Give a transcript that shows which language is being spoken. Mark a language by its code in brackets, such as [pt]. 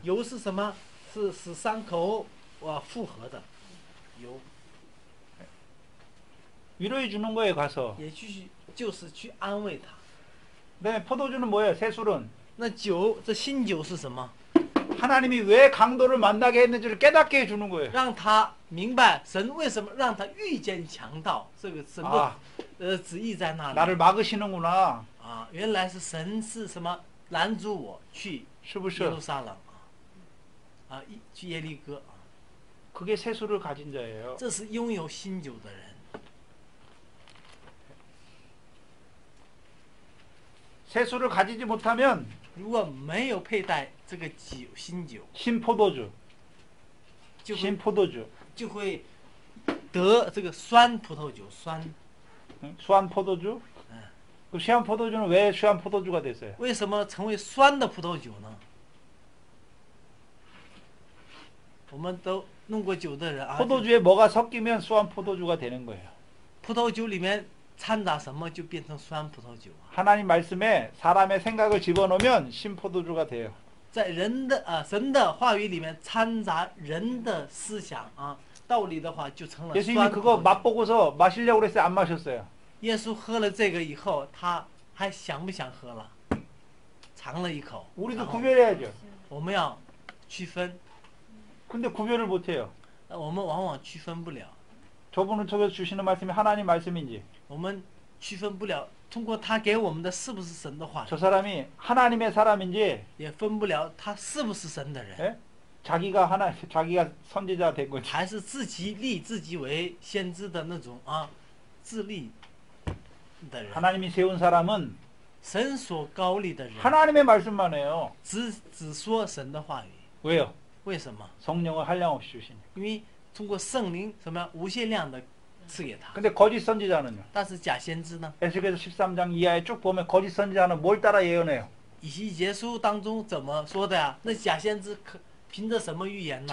[zh] 油是什么？是使伤口复合的油， [ko] 위로해 주는 거예요. 가서. [zh] 也就是去安慰他。 [ko] 그다음에 포도주는 뭐예요? 새술은 [zh] 那酒，这新酒是什么？ [ko] 하나님이 왜 강도를 만나게 했는지를 깨닫게 해주는 거예요. [zh] 让他明白神为什么让他遇见强盗，这个神的 아, 旨意在那里 [ko] 나를 막으시는구나. 啊！ [zh] 原来是神是什么拦阻我去是不是? 耶路撒冷啊，去耶利哥啊， [ko] 그게 새술을 가진 자예요. [zh] 这是拥有新酒的人。 [ko] 새술을 가지지 못하면 [zh] 如果没有佩戴这个酒新酒， [ko] 신포도주, [zh] 就会 [ko] 신포도주, [zh] 就会得这个酸葡萄酒酸。 [ko] 응? 수한 포도주. 네. 그 시한 포도주는 왜 시한 포도주가 됐어요? [zh] 为什么成为酸的葡萄酒呢？我们都弄过酒的人啊， [ko] 포도주에 뭐가 섞이면 수한 포도주가 되는 거예요. [zh] 葡萄酒里面掺杂什么就变成酸葡萄酒啊。 [ko] 하나님 말씀에 사람의 생각을 집어넣으면 신포도주가 돼요. [zh] 在人的神的话语里面掺杂人的思想啊道理的话，就成了 [ko] 예수님이 [zh] 酸葡 [ko] 그거 [zh] 萄酒。 [ko] 맛보고서 마시려고 그랬어요? 안 마셨어요? [zh] 耶稣喝了这个以后，他还想不想喝了？尝了一口。 [ko] 우리도 [zh] 然后 [ko] 구별해야죠. [zh] 我们要区分， [ko] 근데 구별을 못해요. [zh] 我们往往区分不了， [ko] 저분을 통해서 주시는 말씀이 하나님 말씀인지 [zh] 我们区分不了，通过他给我们的是不是神的话， [ko] 저 사람이 하나님의 사람인지 [zh] 也分不了他是不是神的人， [ko] 예? 자기가 선지자 된 건지 [zh] 还是自己立自己为先知的那种啊自立的人。 [ko] 하나님이 세운 사람은 [zh] 神所高立的人， [ko] 하나님의 말씀만 해요. [zh] 只说神的话语。 [ko] 왜요? [zh] 为什么？ [ko] 성령을 한량없이 주시니. [zh] 因为通过圣灵什么无限量的赐给他。 [ko] 근데 거짓 선지자는요? [zh] 但是假先知呢？ [ko] 에스겔서 13장 이하에 쭉 보면 거짓 선지자는 뭘 따라 예언해요? [zh] 以西结书当中怎么说的呀？那假先知凭着什么预言呢？